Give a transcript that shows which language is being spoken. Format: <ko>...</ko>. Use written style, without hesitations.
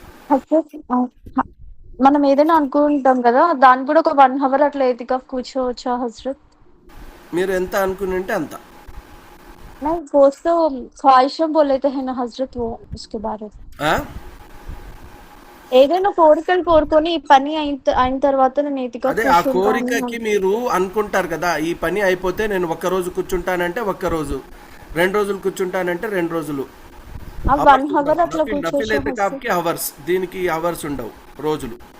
<te>హజ్రత్, మనం ఏదైనా అనుకుంటాం కదా, దాన్ని కూడా ఒక 1 hour అట్లా ఎతికాఫ్ కూర్చోవచ్చా హజ్రత్? మీరు ఎంత అనుకుని ఉంటే అంత.</te> <hi>नहीं वो तो ख्वाहिशें बोले थे है ना हजरत, वो उसके बारे में ఆ?</hi> <te>ఏదైనా కోరికలు కోరుకొని ఈ పని అయిన తర్వాత నేను ఎతికాఫ్ అదే ఆ కూర్చుంటాను కోరికకి మీరు అనుకుంటారు కదా, ఈ పని అయిపోతే నేను ఒక్క రోజు కూర్చుంటానంటే ఒక్క రోజు, 2 రోజులు కూర్చుంటానంటే 2 రోజులు. ఆ 1 hour అట్లా నఫిల్ కూర్చోవచ్చు హజరత్. ఎతికాఫ్కి అవర్స్, దీనికి అవర్స్ ఉండవు, రోజులు.</te>